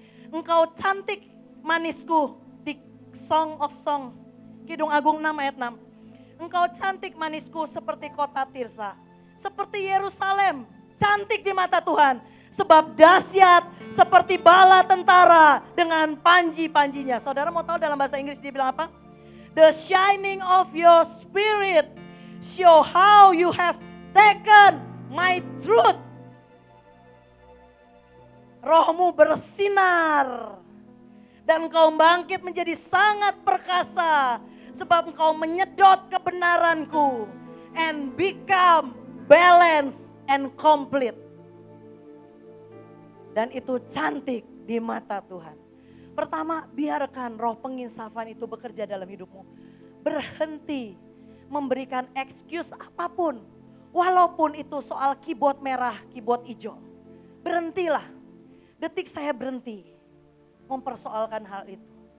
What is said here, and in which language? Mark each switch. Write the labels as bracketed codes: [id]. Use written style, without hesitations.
[id] Engkau cantik manisku di Song of Song. Kidung Agung 6 ayat 6. Engkau cantik manisku seperti kota Tirsa. Seperti Yerusalem. Cantik di mata Tuhan. Sebab dahsyat seperti bala tentara dengan panji-panjinya. Saudara mau tahu dalam bahasa Inggris dia bilang apa? [en] The shining of your spirit show how you have taken my truth. [id] Rohmu bersinar. Dan engkau bangkit menjadi sangat perkasa. Sebab engkau menyedot kebenaranku. [en] And become balanced and complete. [id] Dan itu cantik di mata Tuhan. Pertama, biarkan roh penginsafan itu bekerja dalam hidupmu. Berhenti memberikan excuse apapun. Walaupun itu soal keyboard merah, keyboard hijau. Berhentilah. Detik saya berhenti mempersoalkan hal itu.